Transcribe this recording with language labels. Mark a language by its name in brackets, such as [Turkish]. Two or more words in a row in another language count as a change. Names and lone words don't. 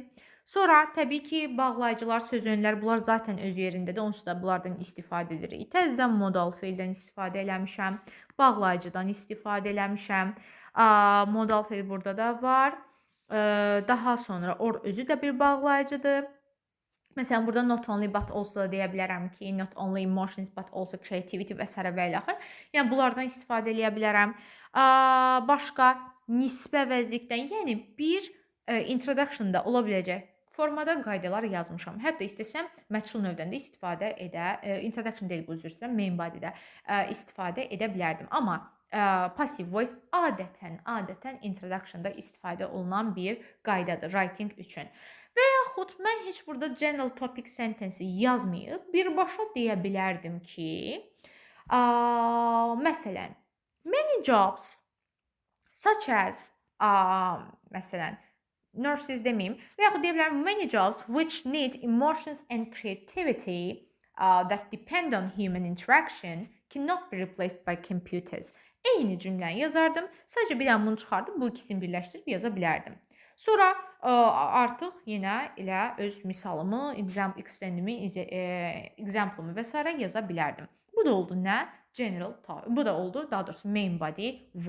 [Azerbaijani] Sonra təbii ki, bağlayıcılar, sözönlər bunlar zaten öz yerindədir. Onsuz da bunlardan istifadə edirik. Təzədən modal feildən istifadə eləmişəm. Bağlayıcıdan istifadə eləmişəm. Modal feil burada da var. Daha sonra or özü də bir bağlayıcıdır. Məsələn, burada [English] not only but also [Azerbaijani] da deyə bilərəm ki, [English] not only emotions but also creativity [Azerbaijani] və s. və ilə axır. Yəni, bunlardan istifadə eləyə bilərəm. Başqa nisbə vəzlikdən, yəni bir introduction-da ola biləcək formada qaydalar yazmışam. Hətta istəsəm, məchul növdən də istifadə introduction deyil bu üzr istəyirəm, [English] main body-də [Azerbaijani] istifadə edə bilərdim. Amma [English] passive voice [Azerbaijani] adətən introduction-da istifadə olunan bir qaydadır writing üçün. Və yaxud mən heç burada [English] general topic sentence [Azerbaijani] yazmayıb, birbaşa deyə bilərdim ki, məsələn, [English] many jobs such as, [Azerbaijani] məsələn, nurses deməyim, və yaxud deyə bilərəm [English] many jobs which need emotions and creativity that depend on human interaction cannot be replaced by computers. [Azerbaijani] Eyni cümləni yazardım, sadəcə bir dənə bunu çıxardım, bu ikisini birləşdirib yaza bilərdim. Sonra artıq yenə elə öz misalımı, extendimi, example-ımı və s. yaza bilərdim. Bu da oldu nə? General, bu da oldu, daha doğrusu [English] main body [Azerbaijani] 1.